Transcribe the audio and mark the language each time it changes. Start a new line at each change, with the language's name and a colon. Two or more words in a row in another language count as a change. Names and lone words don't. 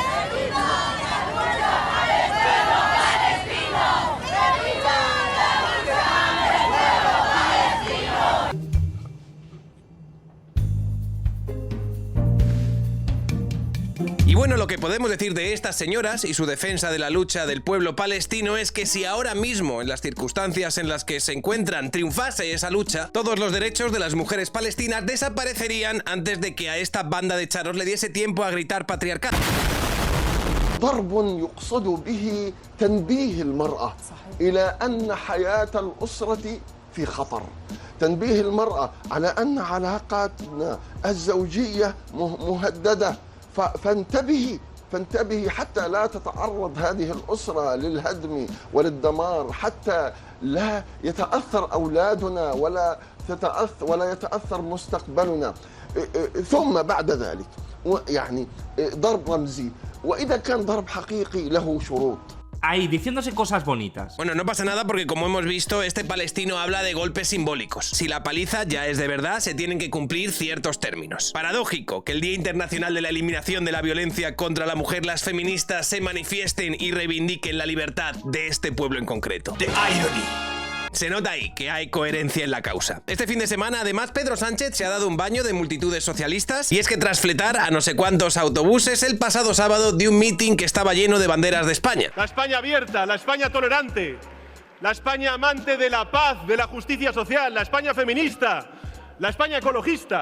Spanish: Y bueno, lo que podemos decir de estas señoras y su defensa de la lucha del pueblo palestino es que si ahora mismo, en las circunstancias en las que se encuentran, triunfase esa lucha, todos los derechos de las mujeres palestinas desaparecerían antes de que a esta banda de charos le diese tiempo a gritar patriarcado.
Arabic: ضرب يقصد به تنبيه المرأة إلى أن حياة الأسرة في خطر. تنبيه المرأة على أن علاقاتنا الزوجية مهددة. فانتبهي حتى لا تتعرض هذه الأسرة للهدم وللدمار، حتى لا يتأثر أولادنا ولا يتأثر مستقبلنا. ثم بعد ذلك يعني ضرب رمزي، وإذا كان ضرب حقيقي له شروط.
Spanish: Ahí, diciéndose cosas bonitas. Bueno, no pasa nada porque, como hemos visto, este palestino habla de golpes simbólicos. Si la paliza ya es de verdad, se tienen que cumplir ciertos términos. Paradójico que el Día Internacional de la Eliminación de la Violencia contra la Mujer, las feministas se manifiesten y reivindiquen la libertad de este pueblo en concreto.
English: The irony.
Spanish: Se nota ahí que hay coherencia en la causa. Este fin de semana, además, Pedro Sánchez se ha dado un baño de multitudes socialistas, y es que tras fletar a no sé cuántos autobuses el pasado sábado de un mitin que estaba lleno de banderas de España. La España abierta, la España tolerante, la España amante de la paz, de la justicia social, la España feminista, la España ecologista.